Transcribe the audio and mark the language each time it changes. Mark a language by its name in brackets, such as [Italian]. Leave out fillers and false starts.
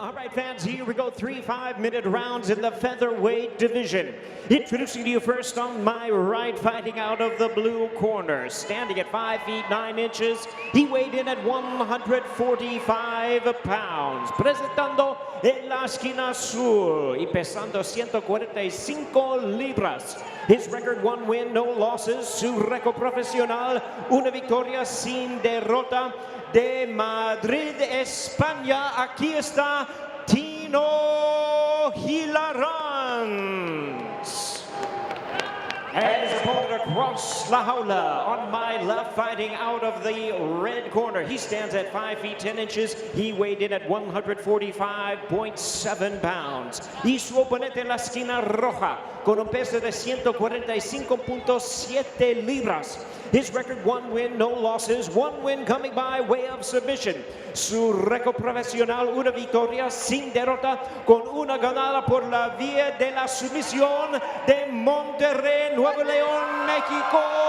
[English] All right, fans, here we go. 3 5-minute rounds in the featherweight division. Introducing to you first on my right, fighting out of the blue corner. Standing at 5 feet 9 inches. He weighed in at 145 pounds. [Spanish] Presentando en la esquina azul y pesando 145 libras. [English] His record, 1 win, no losses. [Spanish] Su récord profesional, una victoria sin derrota. De Madrid, España, aquí está Tino Hilarans. [English] And his opponent across la jaula on my left, fighting out of the red corner. He stands at 5 feet 10 inches. He weighed in at 145.7 pounds. [Spanish] Y su oponente en la esquina roja, con un peso de 145.7 libras. [English] His record, 1 win, no losses. 1 win coming by way of submission. [Spanish] Su récord profesional, una victoria sin derrota, con una ganada por la vía de la sumisión de Monterrey, Nuevo León, México.